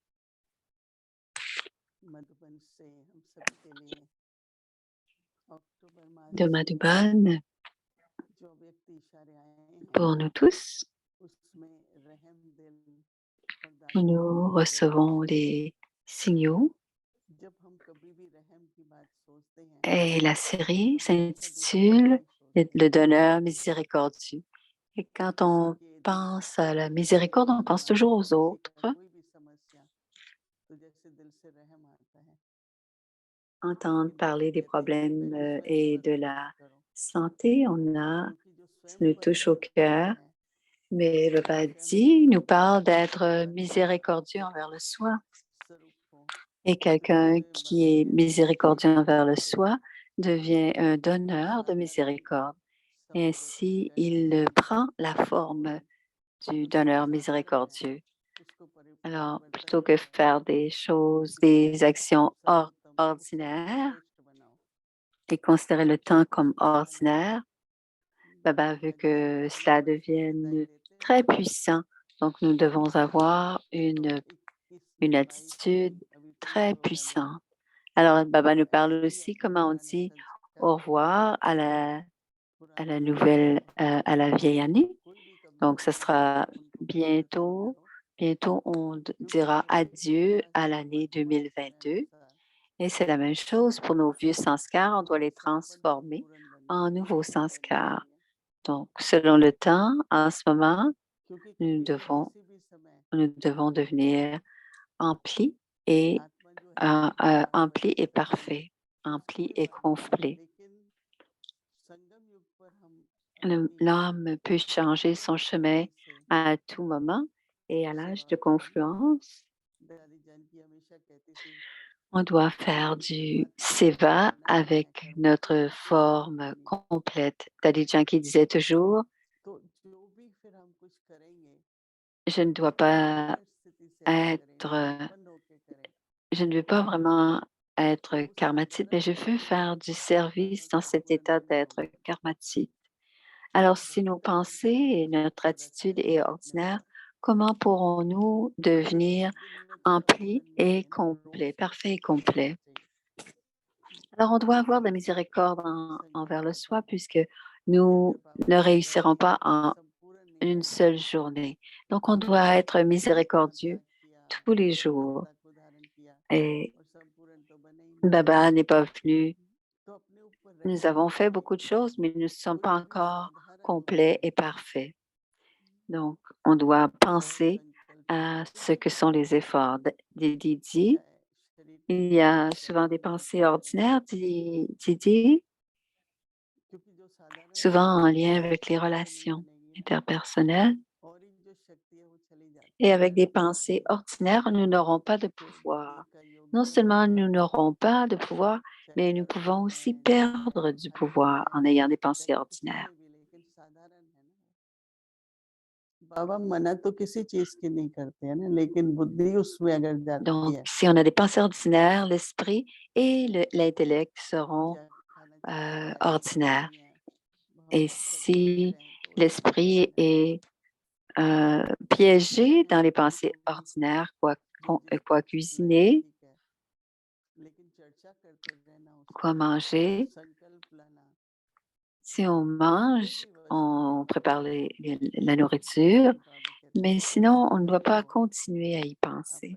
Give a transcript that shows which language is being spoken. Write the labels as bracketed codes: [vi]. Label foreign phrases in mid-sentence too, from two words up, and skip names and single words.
[hi] मधुबन से हम सभी के लिए अक्टूबर मास [fr] De Madhuban, [hi] जो व्यक्ति इशारे आए हैं [fr] pour nous tous, [hi] उसमें रहम दिल और [fr] nous [hi] दातापन [fr] recevons les signaux. [hi] जब हम कभी भी रहम की बात सोचते हैं [fr] Et la série [hi] तो हमेशा दूसरों के [fr] s'intitule [hi] लिए सोचते [fr] Le [hi] हैं [fr] donneur miséricordieux. Et quand [hi] किसी [fr] on [hi] के दुख [fr] pense à la [hi] किसी का [fr] miséricorde, on pense [hi] बीमार [fr] toujours aux [hi] किसी का [fr] autres. [hi] कोई भी समस्या तो जैसे दिल से रहम आता है [fr] Entendre [hi] लेकिन बाबा [fr] parler des [hi] कहते हैं कि [fr] problèmes [hi] पहले स्वयं [fr] et [hi] पर [fr] de [hi] रहम [fr] la [hi] करो [fr] santé, [hi] क्योंकि जो [fr] ça [hi] स्वयं [fr] nous [hi] पर [fr] touche au [hi] रहम करता [fr] cœur. [hi] है [fr] Mais le [hi] वो [fr] Baba [hi] स्वयं [fr] dit, [hi] को [fr] nous parle d'être [hi] बदलता है [fr] miséricordieux envers le soi. [hi] स्वरूप को [fr] Et [hi] तो जैसे [fr] quelqu'un qui [hi] बाबा [fr] est [hi] कहते हैं [fr] miséricordieux envers le [hi] जैसे [fr] soi devient un donneur de [hi] साधारण [fr] miséricorde. Et [hi] समुद्र [fr] ainsi, [hi] जैसा [fr] il prend la [hi] तो [fr] forme du [hi] जो [fr] donneur [hi] असाधारण है [fr] miséricordieux. [hi] उसको [fr] Alors, [hi] परिवर्तन [fr] plutôt que [hi] करो [fr] faire des choses, [hi] उसकी [fr] des [hi] शक्ति को [fr] actions [hi] सर्वोत्तम [fr] ordinaires [hi] सर्वश्रेष्ठ बनाओ [fr] et considérer le temps comme [hi] उसको बनाओ [fr] ordinaire, Baba veut [hi] यानी जब [fr] que [hi] हम नए [fr] cela [hi] वर्ष की विदाई [fr] devienne [hi] लेते [fr] très [hi] हैं [fr] puissant. Donc, nous devons avoir [hi] तो [fr] une [hi] 21 22 [fr] attitude [hi] अभी [fr] très [hi] 23 [fr] puissante. Alors, Baba nous [hi] ऐसे [fr] parle [hi] ही [fr] aussi [hi] अपने [fr] comment on [hi] पुराने [fr] dit au [hi] संस्कारों को [fr] revoir à [hi] पुराने [fr] la nouvelle, [hi] संस्कार [fr] à la vieille année. [hi] कोई भी [fr] Donc, [hi] कमजोरी [fr] ce [hi] हो [fr] sera [hi] उनको परिवर्तन [fr] bientôt, [hi] करो [fr] bientôt on [hi] क्योंकि [fr] dira [hi] पुराने [fr] adieu à [hi] संस्कार [fr] l'année [hi] वर्तमान समय [fr] 2022. [hi] अनुसार [fr] Et c'est la même chose pour nos vieux sanskars, on doit les transformer [hi] संपूर्ण [fr] en [hi] बनने [fr] nouveaux [hi] बनने के [fr] sanskars. [hi] लिए [fr] Donc, selon le temps, en ce moment, [hi] क्योंकि [fr] nous [hi] कभी भी [fr] devons, [hi] किसी भी समय [fr] nous devons devenir emplis et, [hi] आत्मा जो है [fr] emplis et [hi] परिवर्तित होती है [fr] parfaits, emplis [hi] कोई [fr] et [hi] बात नहीं [fr] complets. [hi] लेकिन संगम युग पर हम अपनी [fr] L'homme peut changer son [hi] पूर्ण [fr] chemin [hi] शक्ति से [fr] à tout moment et à l'âge [hi] सेवा [fr] de [hi] करें [fr] confluence, [hi] दादी जानकी हमेशा कहती थी [fr] on doit [hi] कि [fr] faire [hi] अपनी [fr] du [hi] परमात्मा स्वरूप को [fr] seva [hi] बनाए रखें [fr] avec [hi] कर्मों से [fr] notre [hi] कोई बात [fr] forme [hi] नहीं [fr] complète. Daddy Janki disait toujours, [hi] तो जो भी फिर हम कुछ करेंगे [fr] je ne [hi] तो [fr] dois [hi] अपनी [fr] pas [hi] दिव्य स्थिति से हम करें [fr] être, [hi] संपन्न होके करें [fr] je ne veux pas vraiment [hi] तो [fr] être [hi] उस [fr] karmatique, mais [hi] साधारण [fr] je veux [hi] स्थिति [fr] faire du [hi] में [fr] service dans cet [hi] संपूर्ण [fr] état [hi] नहीं [fr] d'être [hi] होगा [fr] karmatique. Alors, [hi] तो [fr] si nos [hi] हमें [fr] pensées et notre [hi] उसको [fr] attitude [hi] रखना [fr] est [hi] है अपने [fr] ordinaire, [hi] अंदर [fr] comment pourrons-nous devenir [hi] एक दिन में थोड़ा सा [fr] emplis [hi] बनने के [fr] et [hi] लिए ना रोज [fr] complets, [hi] कुछ [fr] parfaits et [hi] करते रहना [fr] complets? [hi] चाहिए [fr] Alors, on doit avoir de la miséricorde [hi] संगम [fr] envers le [hi] युग पर [fr] soi puisque nous [hi] जैसे बाबा [fr] ne [hi] कहते हैं [fr] réussirons pas en [hi] संपूर्ण [fr] une [hi] नियम [fr] seule journée. Donc, on doit être [hi] संपूर्ण [fr] miséricordieux [hi] त्याग किया [fr] tous les jours. [hi] संपूर्णता को धारण किया [fr] Et [hi] और संपूर्ण तो बने ही नहीं [fr] Baba n'est pas venu. [hi] तो अपने ऊपर [fr] Nous [hi] रहम [fr] avons fait [hi] करें [fr] beaucoup de choses, mais nous ne sommes [hi] कोई [fr] pas [hi] भी [fr] encore [hi] साधारण [fr] complets et parfaits. Donc, on doit [hi] सौ [fr] penser [hi] संकल्प [fr] à [hi] कुछ [fr] ce [hi] भी [fr] que sont [hi] करना [fr] les efforts. Didi dit, [hi] चाहे शरीर को [fr] il y [hi] स्वस्थ [fr] a [hi] रखें [fr] souvent des [hi] मन को [fr] pensées [hi] स्वस्थ रखें [fr] ordinaires, Didi, [hi] क्योंकि जो [fr] souvent en lien avec les relations interpersonnelles. Et avec des pensées ordinaires, nous n'aurons pas de pouvoir. Non seulement nous n'aurons pas de pouvoir, mais nous pouvons aussi perdre du pouvoir en ayant des pensées ordinaires. [hi] बाबा मना तो किसी चीज की नहीं करते हैं ना, लेकिन बुद्धि उसमें अगर जाती [fr] Donc, [hi] है [fr] si on a des pensées ordinaires, l'esprit et l'intellect seront ordinaires. Et si l'esprit est piégé dans les pensées ordinaires, quoi cuisiner, quoi manger, si on mange, on prépare la nourriture, mais sinon, on ne doit pas continuer à y penser.